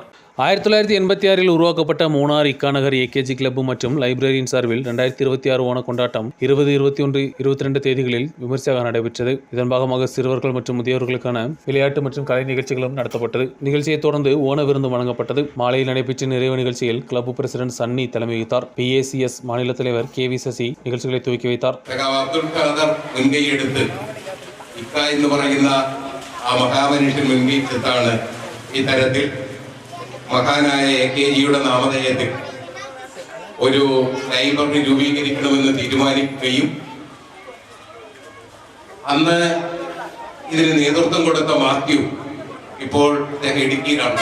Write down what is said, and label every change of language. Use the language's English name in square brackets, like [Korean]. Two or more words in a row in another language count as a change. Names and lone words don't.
[Tamil] 1986 உருவாக்கப்பட்ட மூணார் இக்காநகர் ஏகேஜி கிளப் மற்றும் லைப்ரரியின் சார்பில் 2026 ஓண கொண்டாட்டம் 20, 21, 22 தேதிகளில் விமர்சையாக நடைபெற்றது. இதன் பாகமாக சிறுவர்கள் மற்றும் முதியோர்களுக்கான விளையாட்டு மற்றும் கலை நிகழ்ச்சிகளும் நடத்தப்பட்டது. நிகழ்ச்சியை தொடர்ந்து ஓண விருந்து வழங்கப்பட்டது. மாலையில் நடைபெற்ற நிறைவு நிகழ்ச்சியில் கிளப் பிரசிடென்ட் சன்னி தலைமை வைத்தார். PACS மாநில தலைவர் KV சசி நிகழ்ச்சிகளை துவக்கி வைத்தார். [Malayalam] അബ്ദുൽ ഖാദർ മുൻകൈയെടുത്ത് ഇക്ക എന്ന് പറയുന്ന ആ മഹാമനുഷ്യൻ മുൻകൈയെടുത്താണ് ഇത്തരത്തിൽ മഹാനായ AKGയുടെ നാമധേയത്തിൽ ഒരു ലൈബ്രറി രൂപീകരിക്കണമെന്ന് തീരുമാനിക്കുകയും അന്ന് ഇതിന് നേതൃത്വം കൊടുത്ത മാത്യു ഇപ്പോൾ ഇടുക്കിയിലാണ്.